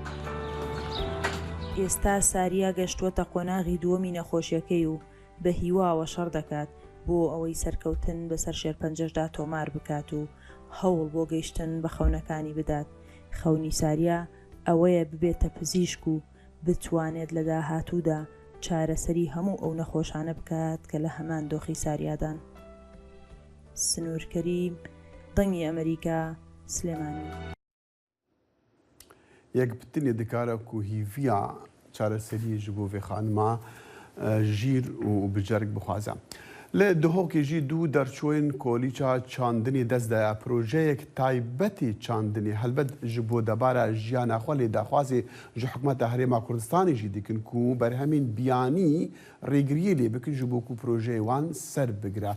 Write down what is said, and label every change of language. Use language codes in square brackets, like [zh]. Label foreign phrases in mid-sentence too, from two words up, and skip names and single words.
[ckb] ئێستا ساریا گەشتووەتە قۆناغی دووەمی نەخۆشیەکەی و بە هیواوە شەڕ دەکات بۆ ئەوەی سەرکەوتن بەسەر شێرپەنجەشدا تۆمار بکات و هەوڵ بۆ گەیشتن بە خەونەکانی بدات خەونی ساریا ئەوەیە ببێتە پزیشک و بتوانێت لە داهاتوودا چارەسەری هەموو ئەو نەخۆشانە بکات کە لە هەمان دۆخی ساریادان. سنوورکەری دەنگی ئەمریکا سلێمانی [ku] یەک بتنێ دکارە و هیڤیا چارەسەری ji bo vê xanima jîr û bicerek bixwaze. Li Duhokê jî du derçoyên kolîça çandinê dest daya projeyek taybetî çandinê helbet ji bo debara jiyana xwe lê daxwazê ji hikûmeta Herêma Kurdistanê jî dikin ku berhemên biyanî rêgiriyê lê bikin ji bo ku projeyê wan ser bigire.